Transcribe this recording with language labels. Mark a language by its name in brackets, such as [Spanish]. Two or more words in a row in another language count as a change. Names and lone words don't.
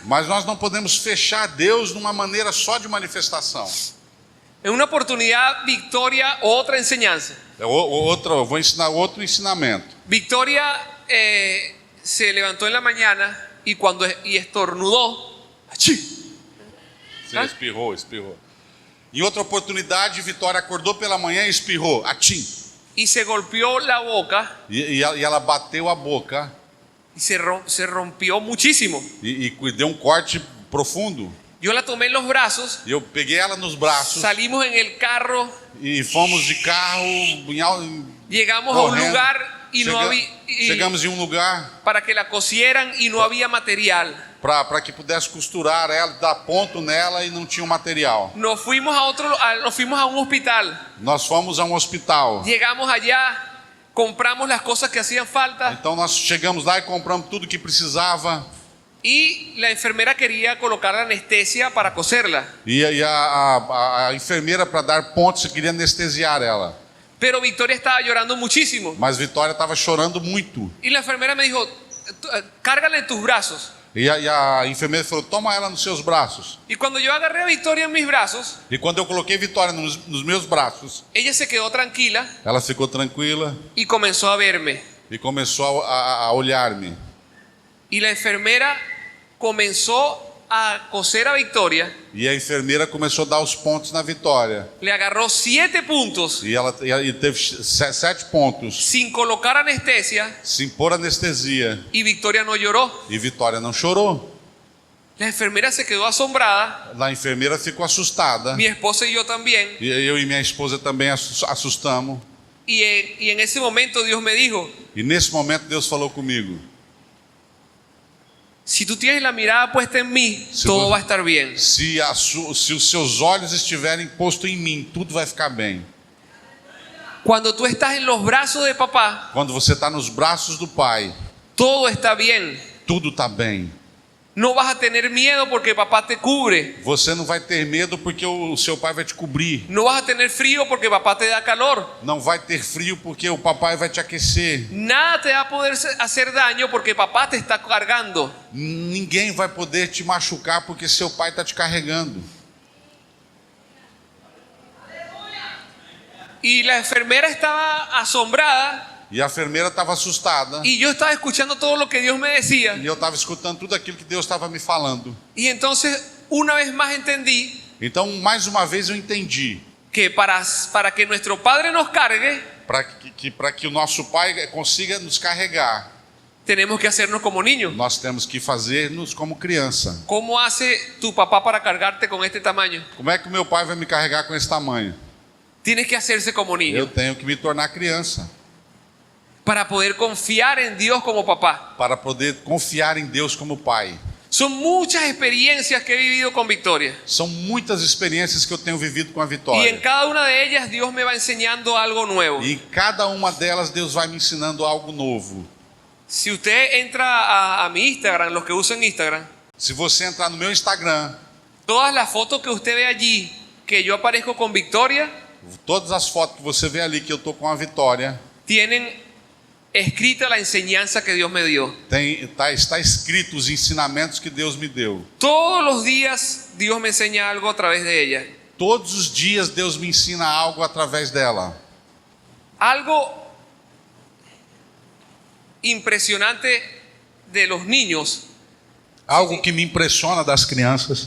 [Portuguese] Mas nós não podemos fechar Deus numa maneira só de manifestação. [Spanish] En una oportunidad, Victoria, otra enseñanza. [Portuguese] Eu vou ensinar outro ensinamento. [Spanish] Victoria se levantó en la mañana y estornudó. ¡Achí! [Portuguese] Você espirrou. Em outra oportunidade, Vitória acordou pela manhã e espirrou. Atim. [Spanish] Y se golpeó la boca [Portuguese] E ela bateu a boca [Spanish] y se rompió muchísimo. [Portuguese] e deu um corte profundo. [Spanish] Yo la tomé en los brazos, [Portuguese] E eu peguei ela nos braços [Spanish] salimos en el carro, [Portuguese] e fomos de carro [Spanish] llegamos a un [Portuguese] correndo. [Spanish] lugar y no había, [Portuguese] Chegamos em um lugar [Spanish] para que la cosieran y no había material. [Portuguese] para que pudesse costurar ela, dar ponto nela e não tinha o material. [Spanish] Nos fuimos a un hospital. [Portuguese] Nós fomos a um hospital. [Spanish] Llegamos allá, compramos las cosas que hacían falta [Portuguese] Então nós chegamos lá e compramos tudo que precisava. [Spanish] y la enfermera quería colocar la anestesia para coserla. [Portuguese] E a enfermeira, para dar pontos, queria anestesiar ela. [Spanish] Pero Victoria estaba llorando muchísimo. [Portuguese] Mas Vitória estava chorando muito. [Spanish] Y la enfermera me dijo, cárgala en tus brazos. [Portuguese] E a enfermeira falou, toma ela nos seus braços. [Spanish] Y cuando yo agarré a Victoria en mis brazos, [Portuguese] E quando eu coloquei Vitória nos meus braços, [Spanish] ella se quedó tranquila [Portuguese] ela ficou tranquila [Spanish] y comenzó a verme. [Portuguese] e começou a olhar-me. [Spanish] Y la enfermera comenzó a coser a Victoria, [Portuguese] E a enfermeira começou a dar os pontos na Vitória. [Spanish] le agarró 7 puntos [Portuguese] E ela teve 7 pontos, [Spanish] sin colocar anestesia [Portuguese] sem pôr anestesia. [Spanish] y Victoria no lloró. [Portuguese] E Vitória não chorou. [Spanish] La enfermera se quedó asombrada, [Portuguese] A enfermeira ficou assustada. [Spanish] mi esposa y yo también. [Portuguese] E eu e minha esposa também assustamos. [Spanish] Y en ese momento Dios me dijo, [Portuguese] E nesse momento Deus falou comigo. [Spanish] si tú tienes la mirada puesta en mí, Si todo vos- va a estar bien. [Portuguese] Se os seus olhos estiverem postos em mim, tudo vai ficar bem. [Spanish] Cuando tú estás en los brazos de papá, [Portuguese] Quando você está nos braços do Pai, [Spanish] todo está bien. [Portuguese] tudo está bem. [Spanish] No vas a tener miedo porque papá te cubre. [Portuguese] Você não vai ter medo porque o seu pai vai te cobrir. [Spanish] No vas a tener frío porque papá te da calor. [Portuguese] Não vai ter frio porque o papai vai te aquecer. [Spanish] Nada te va a poder hacer daño porque papá te está cargando. [Portuguese] Ninguém vai poder te machucar porque seu pai está te carregando. [Spanish] Y la enfermera estaba asombrada [Portuguese] E a enfermeira estava assustada. [Spanish] y yo estaba escuchando todo lo que Dios me decía. [Portuguese] E eu estava escutando tudo aquilo que Deus estava me falando. [Spanish] Y entonces una vez más entendí [Portuguese] Então, mais uma vez eu entendi. [Spanish] que para que nuestro Padre nos cargue, [Portuguese] Para que o nosso pai consiga nos carregar, [Spanish] tenemos que hacernos como niños. [Portuguese] nós temos que fazer-nos como criança. [Spanish] ¿Cómo hace tu papá para cargarte con este tamaño? [Portuguese] Como é que o meu pai vai me carregar com esse tamanho? [Spanish] Tienes que hacerse como [Portuguese] Eu [Spanish] niño [Portuguese] tenho que me tornar criança. [Spanish] para poder confiar en Dios como papá. [Portuguese] Para poder confiar em Deus como pai. [Spanish] Son muchas experiencias que he vivido con Victoria. [Portuguese] São muitas experiências que eu tenho vivido com a [Spanish] Y en [Portuguese] Vitória. [Spanish] cada una de ellas Dios me va enseñando algo nuevo. [Portuguese] E em cada uma delas Deus vai me ensinando algo novo. [Spanish] Si usted entra a mi Instagram, los que usan Instagram, [Portuguese] Se você entrar no meu Instagram, [Spanish] todas las fotos que usted ve allí, que yo aparezco con Victoria, [Portuguese] todas as fotos que você vê ali que eu tô com a Vitória, [Spanish] tienen escrita la enseñanza que Dios me dio. [Portuguese] está escrito os ensinamentos que Deus me deu. [Spanish] Todos los días Dios me enseña algo a través de ella. [Portuguese] Todos os dias Deus me ensina algo através dela. [Spanish] Algo impresionante de los niños [Portuguese] Algo que me impressiona das crianças,